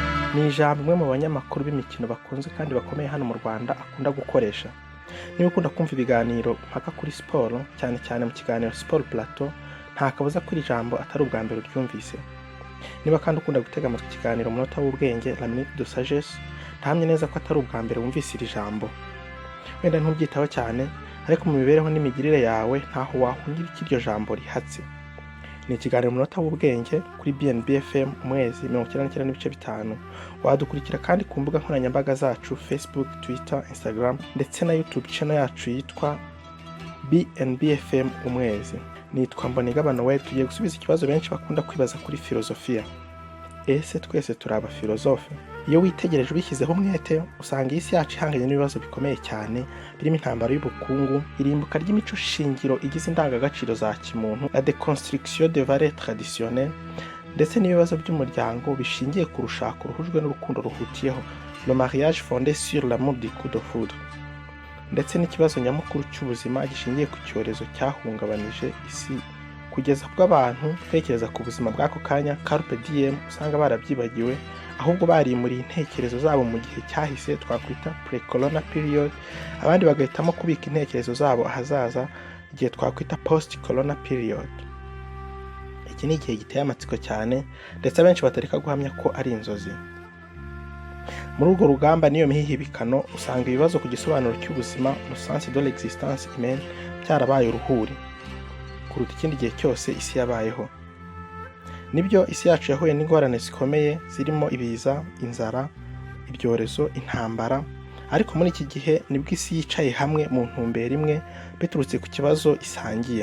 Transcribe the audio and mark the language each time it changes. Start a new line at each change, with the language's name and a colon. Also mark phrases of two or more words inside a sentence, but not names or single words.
Kinyarwanda: ni ijambo umwe mu banyamakuru b'imikino bakunze kandi bakomeye hano mu Rwanda akunda gukoresha. Niba ukunda kumva ibiganiro mpaka kuri siporo, cyane cyane mu kiganiro Sport Plateau, nta kabuza ko iri jambo atari ubwa mbere uryumvise. Niba kandi ukunda gutega amatwi ikiganiro umunota w'ubwenge,
French: la minute de sagesse,
Kinyarwanda: ndahamya neza ko atari ubwa mbere wumvise iri jambo. Wenda ntubyitaho cyane, ariko mu mibereho n'imigirire yawe ntaho wahungira iryo jambo rihatse. Ni ikiganiro umunota w'ubwenge kuri BNB FM umwezi 99.5. Wadukurikira kandi ku mbuga nkoranyambaga zacu Facebook, Twitter, Instagram ndetse na YouTube channel yacu yitwa BNB FM umwezi. Nitwa Mbonigabano, tugiye gusubiza ikibazo benshi bakunda kwibaza kuri philosophie. Ese twese turi abafilozofe? Iyo witegereje ubishyizeho umwete, usanga isi yacu ihanganye n'ibibazo bikomeye cyane, birimo intambara y'ubukungu, irimbuka ry'imico shingiro igize indangagaciro za kimuntu,
French: la déconstruction des valeurs traditionnelles,
Kinyarwanda: ndetse n'ibibazo by'umuryango bishingiye ku rushako ruhujwe n'urukundo ruhutiyeho,
French: le mariage fondé sur l'amour du coup de foudre,
Kinyarwanda: ndetse n'ikibazo nyamukuru cy'ubuzima gishingiye ku cyorezo cyahungabanije isi, kugeza ubwo abantu tekereza ku buzima bw'ako kanya
Latin: carpe diem
Kinyarwanda: usanga barabyibagiwe, ahubwo barimuriye intekerezo zabo mu gihe cyahise twakwita
English: pre-corona period,
Kinyarwanda: abandi bagahitamo kubika intekerezo zabo ahazaza igihe twakwita
English: post-corona period.
Kinyarwanda: Iki ni igihe giteye amatsiko cyane, ndetse abenshi batareka guhamya ko ari inzozi. Muri urwo rugamba niyo mihihibikano, usanga ibibazo ku gisobanuro cy'ubuzima mu
French: sens de l'existence humaine
Kinyarwanda: byarabaye uruhuri kuruta ikindi gihe cyose isi yabayeho. Nibyo isi yacu yahuye n'ingorane zikomeye zirimo ibiza, inzara, ibyorezo, intambara, ariko muri iki gihe nibwo isi yicaye hamwe mu ntumbero imwe biturutse ku kibazo isangiye.